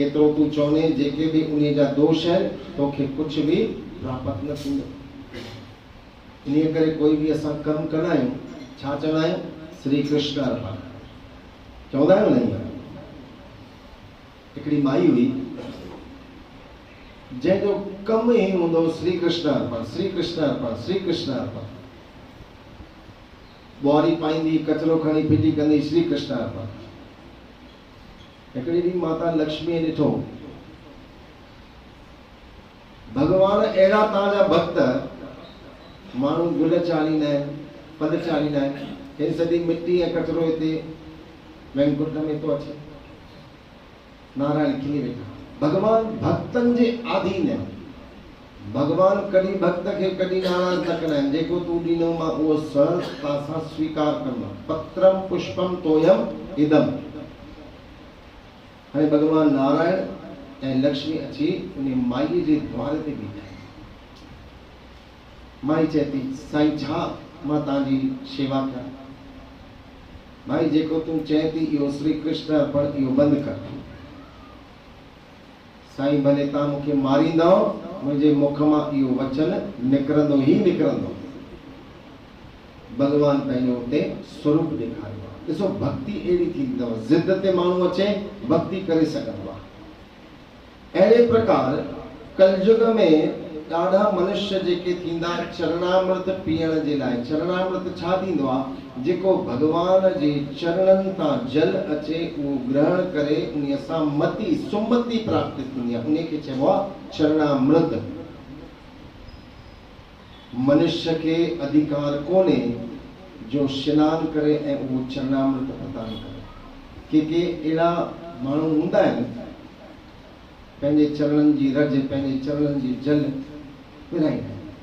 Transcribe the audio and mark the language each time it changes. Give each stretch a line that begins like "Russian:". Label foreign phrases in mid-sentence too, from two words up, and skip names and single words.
Sindhi: एतिरो तूं चवने जेके बि उन जा दोष आहिनि तोखे कुझु बि प्राप्त न थींदो। इन करे कोई बि असां कमु कंदा आहियूं, छा चवंदा आहियूं? श्री कृष्ण अर्पण चवंदा आहियूं न। हिकिड़ी माई हुई जंहिंजो कमु ई हूंदो श्री कृष्ण अर्पण, श्री कृष्ण अर्पण, श्री कृष्ण अर्पण। ॿुआरी पाईंदी, कचिरो खणी फिटी कंदी, श्री कृष्ण अर्पण। हिकिड़ी ॾींहुं माता लक्ष्मीअ ॾिठो, भगवान अहिड़ा तव्हांजा भक्त माण्हू गुल चालींदा आहिनि, पद चालींदा आहिनि, हे सॼी मिट्टी ऐं कचिरो हिते वैकुंठ में थो अचे। नारायण खिली वेठा। भगवान भक्तनि जे आधीन आहिनि। भगवान कॾहिं भक्त खे कॾहिं नाराज़ न कंदा आहिनि। जेको तूं ॾींदो मां उहो सहजता सां स्वीकार कंदो।
Sanskrit: पत्रम पुष्पम तोयम इदम।
Sindhi: हाणे भगवान नारायण ऐं लक्ष्मी अची उन माईअ जे द्वार ते बीठा आहिनि। माई चए थी, साईं छा मां तव्हांजी शेवा कयां? भाई जेको तूं चए थी इहो श्री कृष्ण अर्पण, इहो बंदि कर। साईं भले तव्हां मूंखे मारींदव, मुंहिंजे मुख मां इहो वचन निकिरंदो ई निकिरंदो। भगवान पंहिंजो हुते स्वरूप ॾेखारियो आहे। ॾिसो भक्ति अहिड़ी थींदी अथव, ज़िद ते माण्हू अचे भक्ति करे सघंदो आहे। अहिड़े प्रकार कलयुग में ॾाढा मनुष्य जेके थींदा चरणामृत पीअण जे लाइ। चरणामृत छा थींदो आहे? जेको भगवान जे चरणनि तां जल अचे उहो ग्रहण करे उन सां मति सुमति प्राप्त थींदी आहे, उन खे चइबो आहे चरणामृत। मनुष्य खे अधिकार कोन्हे जो स्नान करे ऐं उहो चरणामृत प्रदान करे। के अहिड़ा माण्हू हूंदा आहिनि पंहिंजे चरणनि जी रज, पंहिंजे चरणनि जी जल विराईंदा आहिनि।